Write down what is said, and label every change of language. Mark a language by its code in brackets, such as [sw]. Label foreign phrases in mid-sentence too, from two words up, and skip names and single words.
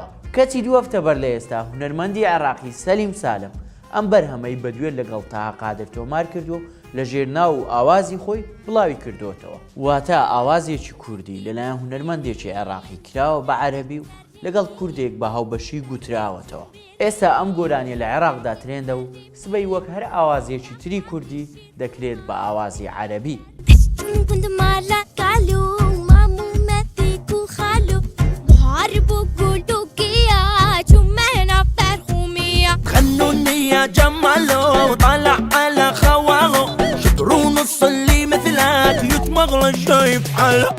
[ckb] کەچی 2 هەفتە بەر لە ئێستا هونەرمەندی عێراقی سەلیم سالم ئەم بەرهەمەی بەدوێت لەگەڵ تاها قادر تۆمار کردو لە ژێرناو و ئاوازی خۆی بڵاوی کردوتەوە. واتە ئاوازێکی کوردی لەلایەن هونەرمەندێکی عێراقی کراوە بە عەرەبی و لەگەڵ کوردێک بە هاوبەشی گوتراوەتەوە. ئێستا ئەم گۆرانیە لە عێراقدا ترێندە و سبەی وەک هەر ئاوازێکی تری کوردی دەکرێت بە ئاوازی عەرەبی. [ar] يا جماله طلع على خواله شطرون الصلي مثلك يتمغلى شايف حاله.